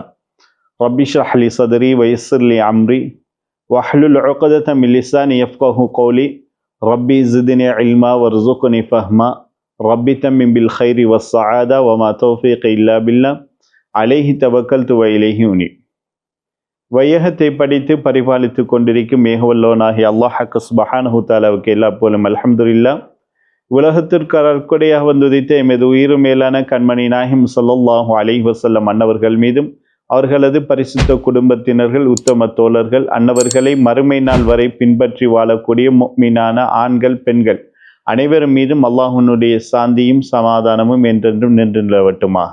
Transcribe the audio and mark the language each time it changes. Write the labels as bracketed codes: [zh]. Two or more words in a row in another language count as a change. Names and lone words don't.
[ar] رب اشرح لي صدري ويسر لي أمري واحلل عقدة من لساني يفقهوا قولي ربي زدني علما وارزقني فهما ربي تمم بالخير والسعادة وما توفيق إلا بالله عليه توكلت وإليه أنيب. [ta] வையகத்தை படித்து பரிபாலித்து கொண்டிருக்கும் மேகவல்லோனாகி [ar] الله سبحانه [ta] தஆலாவுக்கு எல்லா புகழும் அல்ஹம்துலில்லாஹ். உலகத்திற்கு அருட்கொடையாக வந்துதித்த எமது உயிரும் மேலான கண்மணி நாயகம் [ar] صلى الله عليه وسلم [ta] அன்னவர்கள் மீதும் அவர்களது பரிசுத்த குடும்பத்தினர்கள், உத்தம தோழர்கள், அன்னவர்களை மறுமை நாள் வரை பின்பற்றி வாழக்கூடிய முஃமினான ஆண்கள், பெண்கள் அனைவரும் மீதும் அல்லாஹ்வுடைய சாந்தியும் சமாதானமும் என்றென்றும் நின்று நிலவட்டுமாக.